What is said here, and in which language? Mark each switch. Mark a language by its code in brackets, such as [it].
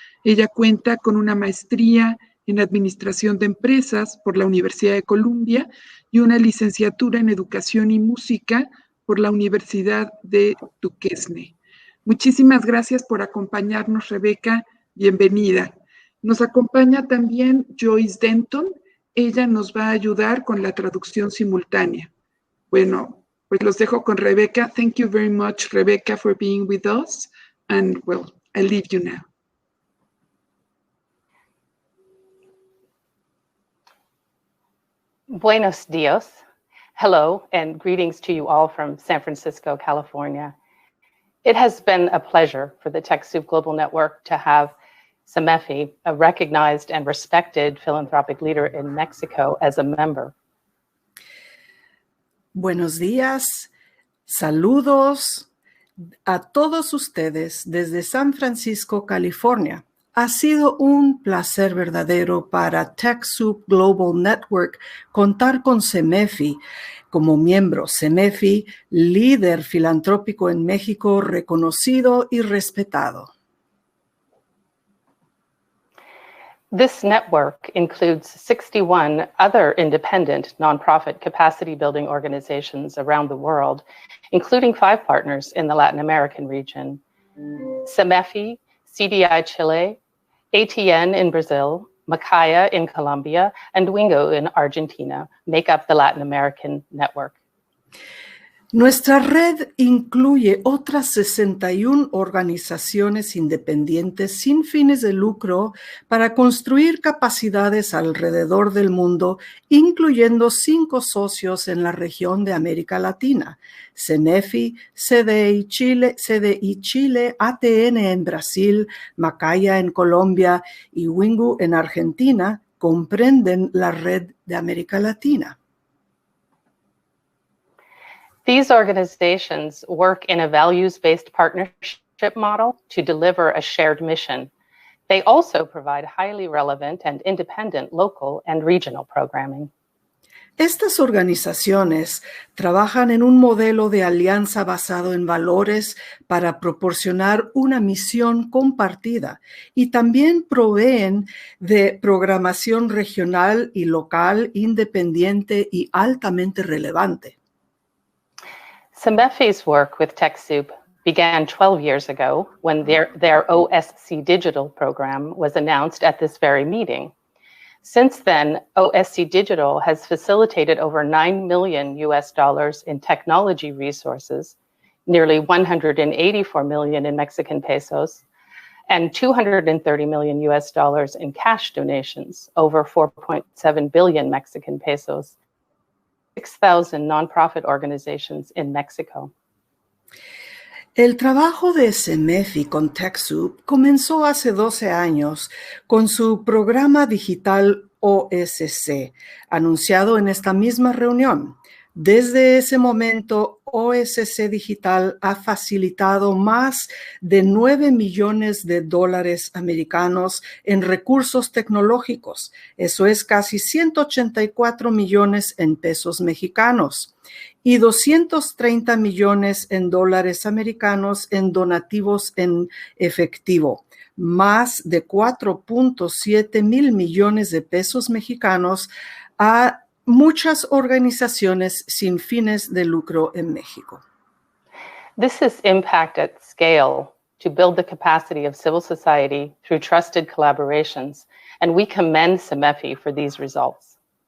[es] Ella cuenta con una maestría en Administración de Empresas por la Universidad de Columbia y una licenciatura en Educación y Música por la Universidad de Duquesne. Muchísimas gracias por acompañarnos, Rebecca. Bienvenida. Nos acompaña también Joyce Denton. Ella nos va a ayudar con la traducción simultánea. Bueno, pues los dejo con Rebecca. [en] Thank you very much, Rebecca, for being with us. And well, I leave you now. [es] Buenos dias. [en] Hello, and greetings to you all from San Francisco, California. It has been a pleasure for the TechSoup Global Network to have Cemefi, a recognized and respected philanthropic leader in Mexico, as a member. [es] Buenos días, saludos a todos ustedes desde San Francisco, California. Ha sido un placer verdadero para TechSoup Global Network contar con Cemefi como miembro. Cemefi, líder filantrópico en México, reconocido y respetado. [en] This network includes 61 other independent nonprofit capacity building organizations around the world, including 5 partners in the Latin American region. Cemefi, CDI Chile, ATN in Brazil, Macaya in Colombia, and Wingo in Argentina make up the Latin American network. [es] Nuestra red incluye otras 61 organizaciones independientes sin fines de lucro para construir capacidades alrededor del mundo, incluyendo 5 socios en la región de América Latina: Cemefi, CDI Chile, ATN en Brasil, Macaya en Colombia y Wingo en Argentina comprenden la red de América Latina. [en] These organizations work in a values-based partnership model to deliver a shared mission. They also provide highly relevant and independent local and regional programming. [es] Estas organizaciones trabajan en un modelo de alianza basado en valores para proporcionar una misión compartida y también proveen de programación regional y local, independiente y altamente relevante. [en] Cemefi's work with TechSoup began 12 years ago when their OSC Digital program was announced at this very meeting. Since then, OSC Digital has facilitated over $9 million in technology resources, nearly 184 million in Mexican pesos, and $230 million in cash donations, over 4.7 billion Mexican pesos, 6,000 nonprofit organizations in Mexico. [es] El trabajo de Cemefi con TechSoup comenzó hace 12 años con su programa digital OSC, anunciado en esta misma reunión. Desde ese momento, OSC Digital ha facilitado más de 9 millones de dólares americanos en recursos tecnológicos. Eso es casi 184 millones en pesos mexicanos. Y 230 millones en dólares americanos en donativos en efectivo, más de 4.7 mil millones de pesos mexicanos a muchas organizaciones sin fines de lucro en México. [en] This is impact at scale to build the capacity of civil society through trusted collaborations, and we commend Cemefi for these results.